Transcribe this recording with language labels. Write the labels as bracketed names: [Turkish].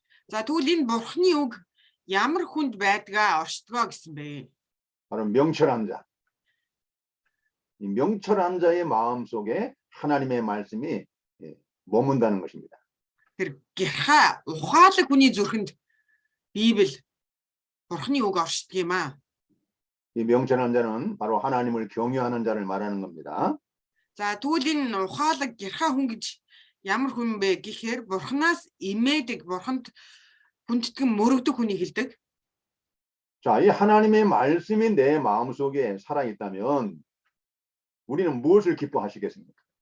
[Mongolian] За тэгвэл энэ бурхны үг ямар хүнд байдгаа оршдгоо гэсэн бэ? [Korean] 바로 명철한 자. 이 명철한 자의 마음 속에 하나님의 말씀이 머문다는 것입니다. [Mongolian] Тэр гэрхай ухаалаг хүний зүрхэнд Библи бурхны үг оршдог юм аа. [Korean] 이 명철한 자는 바로 하나님을 경외하는 자를 말하는 겁니다. [Mongolian] За тэгвэл энэ ухаалаг гэрхай хүн гэж ямар хүн бэ гэхээр бурхнаас имээдэг, бурханд хүндэтгэн мөрөгдөг хүнийг хэлдэг. [Korean] 자, 이 하나님의 말씀이 내 마음속에 살아 있다면 우리는 무엇을 기뻐하시겠습니까?